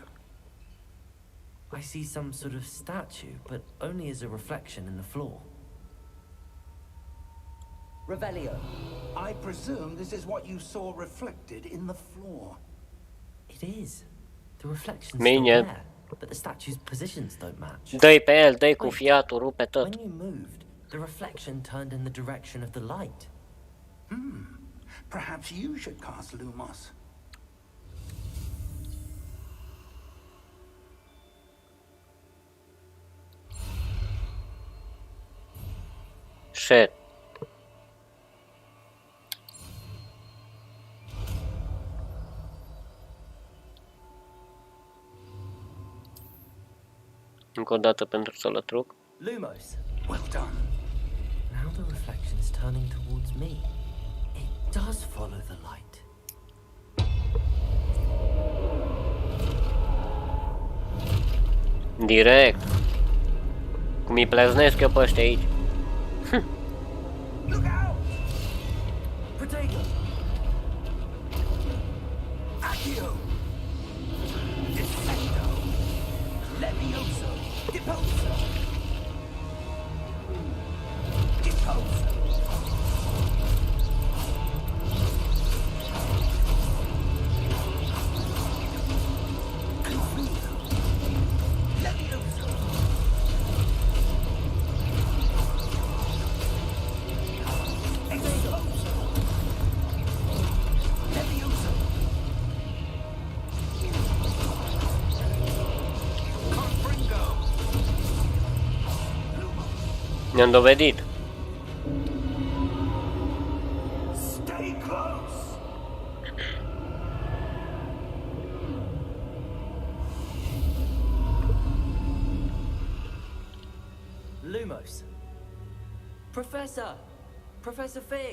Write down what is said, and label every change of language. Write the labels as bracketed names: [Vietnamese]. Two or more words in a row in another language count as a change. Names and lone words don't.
[English] I see some sort of statue, but only as a reflection in the floor. Revelio. I presume this is what you saw reflected in the floor. It is. The reflection's [Romanian] Bine. [English] still there, but the statue's positions don't match. [Romanian] Dă-i pe el, dă-i cu fiatul, rupe tot. [English] When you moved, the reflection turned in the direction of the light. Perhaps you should cast Lumos. Shit. [Romanian] Încă o dată pentru sălătruc. [English] Lumos. Well done. Now the reflection's turning towards me. It does follow the light. Direct. [Romanian] Cum îi pleznesc eu pe ăștia aici. [English] Look out! Protego! Accio! Descendo! Levioso! Deposo! Deposo! Confuso! Levioso! Exposo! Levioso! Confringo! [Romanian] Ne-am dovedit. [English] Stay close! Lumos. Professor! Professor Fig!